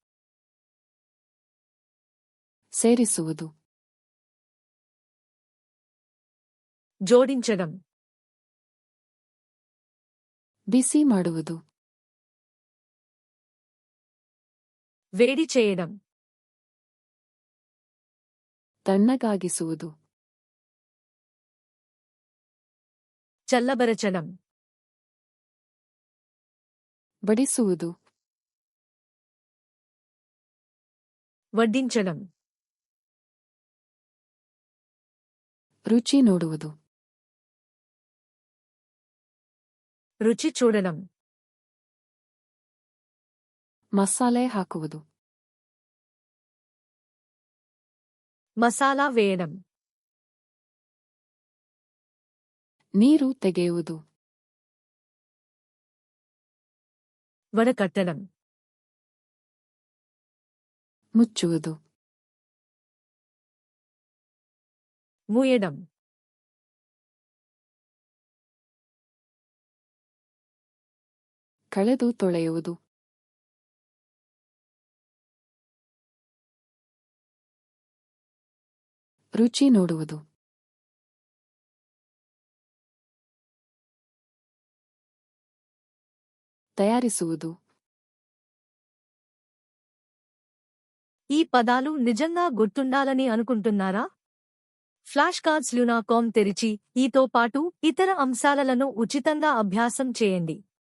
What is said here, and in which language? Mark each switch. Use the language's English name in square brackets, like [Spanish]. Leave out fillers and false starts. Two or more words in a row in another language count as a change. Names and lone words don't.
[Kannada] ಸೇರಿಸುವುದು, [Telugu] జోడించడం, [Kannada] ಬಿಸಿ ಮಾಡುವುದು, [Telugu] వేడి చేయడం, [Kannada] ತಣ್ಣಗಾಗಿಸುವುದು, [Telugu] చల్లబరచడం, [Kannada] ಬಡಿಸುವುದು, [Telugu] వడ్డించడం, [Kannada] ರುಚಿ ನೋಡುವುದು, [Telugu] రుచి చూడడం, [Kannada] ಮಸಾಲೆ ಹಾಕುವುದು, [Telugu] మసాలా వేయడం, [Kannada] ನೀರು ತೆಗೆಯುವುದು, [Telugu] వడకట్టడం, [Kannada] ಮುಚ್ಚುವುದು, [Telugu] మూయడం, [Kannada] ಕಳೆದು ತೊಳೆಯುವುದು, ರುಚಿ ನೋಡುವುದು, తయారిಸುವುದು. [Telugu] ఈ పదాలు నిజంగా గుర్తుండాలని అనుకుంటున్నారా? ఫ్లాష్ కార్డ్స్ లునా.com తెరిచి ఈతో పాటు ఇతర అంశాలను ఉచితంగా అభ్యాసం చేయండి.